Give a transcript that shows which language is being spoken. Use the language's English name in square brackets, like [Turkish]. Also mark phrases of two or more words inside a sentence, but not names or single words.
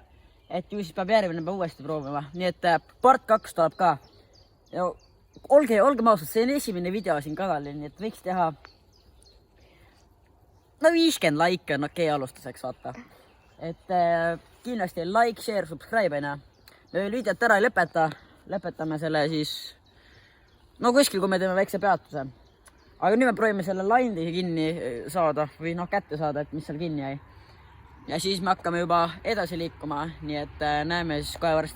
[Estonian] Et ju siis peab järgmine päev uuesti proovima. Nii et part 2 tuleb ka. Ja olge ausad, see on esimene video siin kanalil, nii et võiks teha 50 like on okei alustuseks, vaata. Et kindlasti [English] like, share, subscribe, [Estonian] me videot ära ei lõpeta. Lõpetame selle siis kuskil, kui me teeme väikse peatuse. Aga nüüd me proovime selle landi kinni saada või kätte saada, et mis seal kinni jäi. Ja siis me hakkame juba edasi liikuma, nii et näeme siis kohe varsti.